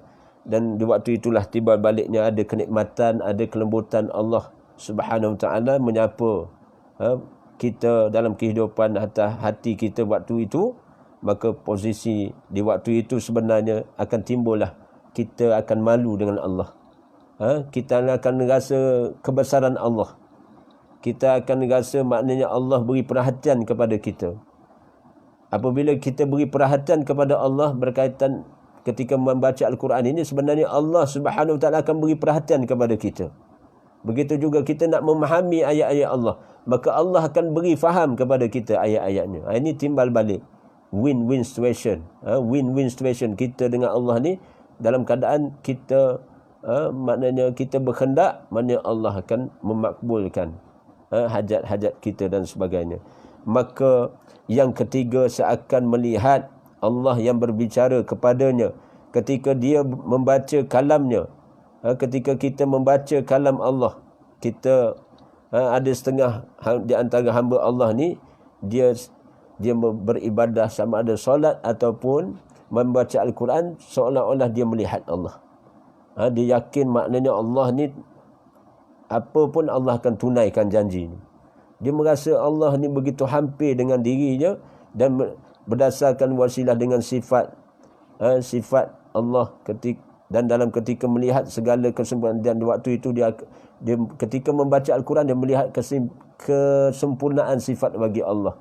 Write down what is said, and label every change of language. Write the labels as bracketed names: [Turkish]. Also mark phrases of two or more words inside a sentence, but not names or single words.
[Malay] Dan di waktu itulah tiba baliknya ada kenikmatan, ada kelembutan Allah [Arabic] سبحانه وتعالى [Malay] menyapa kita dalam kehidupan hati kita waktu itu. Maka posisi di waktu itu sebenarnya akan timbullah kita akan malu dengan Allah. Kita akan rasa kebesaran Allah. Kita akan rasa maknanya Allah beri perhatian kepada kita. Apabila kita beri perhatian kepada Allah berkaitan ketika membaca Al-Quran ini, sebenarnya Allah [Arabic] سبحانه وتعالى [Malay] akan beri perhatian kepada kita. Begitu juga kita nak memahami ayat-ayat Allah, maka Allah akan beri faham kepada kita ayat-ayatnya. Ini timbal balik [English] win-win situation. Win-win situation [Malay] kita dengan Allah ni dalam keadaan kita maknanya kita berkehendak, maknanya Allah akan memakbulkan hajat-hajat kita dan sebagainya. Maka yang ketiga, seakan melihat Allah yang berbicara kepadanya ketika dia membaca kalamnya. Ketika kita membaca kalam Allah, kita ada setengah di antara hamba Allah ni, dia beribadah sama ada solat ataupun membaca Al-Quran seolah-olah dia melihat Allah. Dia yakin maknanya Allah ni apa pun Allah akan tunaikan janji ni. Dia merasa Allah ni begitu hampir dengan dirinya, dan berdasarkan wasilah dengan sifat Allah dan dalam ketika melihat segala kesempurnaan, dan waktu itu dia ketika membaca Al-Quran dia melihat kesempurnaan sifat bagi Allah.